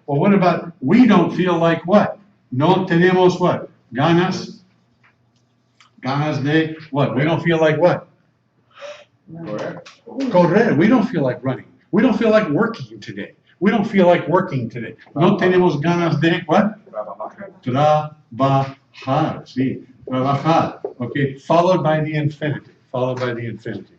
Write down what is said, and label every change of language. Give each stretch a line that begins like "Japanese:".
English: Well, what about we don't feel like what?
Spanish: No tenemos
English: what?
Spanish: Ganas. Ganas de
English: what? We don't feel like what?
Spanish: Correr.
English: We don't feel like running. We don't feel like working today. We don't feel like working today.
Spanish: No tenemos ganas de
English: what?
Spanish: Trabajar. Sí. Trabajar.
English: Okay. Followed by the infinitive. Followed by the infinitive.